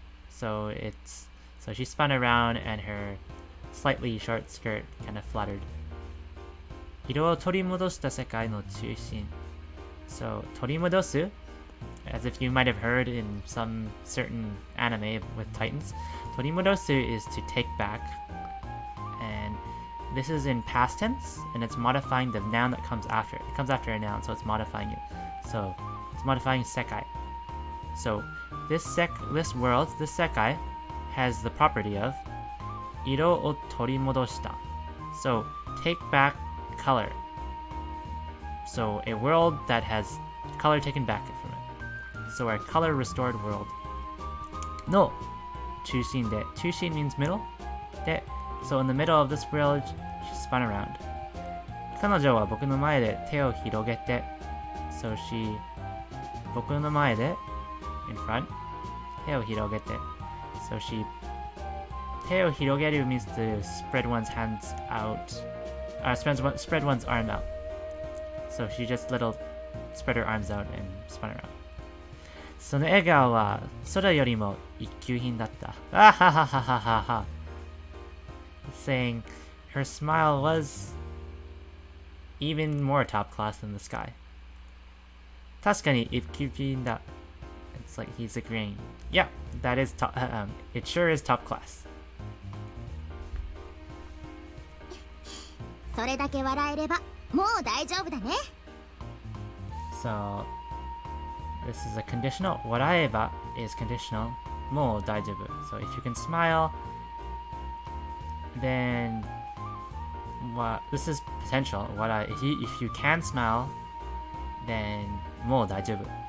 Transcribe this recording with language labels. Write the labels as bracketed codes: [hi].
[en] So she spun around and her slightly short skirt kind of fluttered. [ja] 色を取り戻した世界の中心. [en] So 取り戻す as if you might have heard in some certain anime with Titans. 取り戻す is to take back. And this is in past tense and it's modifying the noun that comes after. It comes after a noun, so it's modifying it. So it's modifying sekai. So this world, this sekai, has the property of [ja] 色を取り戻した. [en] So take back color. So a world that has color taken back from it. So a color restored world. の中心で 中心 means middle. で so in the middle of this world, she spun around. [ja] 彼女は僕の前で手を広げて [en] so she [ja] 僕の前で [en] in front [ja] 手を広げて [en] so she 手を広げる means to spread one's hands out spread one's arm out so she just spread her arms out and spun around [ja] その笑顔は空よりも一級品だったあはははははは [en] saying her smile was even more top class than the sky [ja] 確かに一級品だ [en] It's like he's agreeing. Yeah, that is top. It sure is top class. [ja] それだけ笑えればもう大丈夫だね。 [en] So this is a conditional. 笑えば is conditional. [ja] もう大丈夫. [en] So if you can smile, then this is potential. If you can smile, then [ja] もう大丈夫.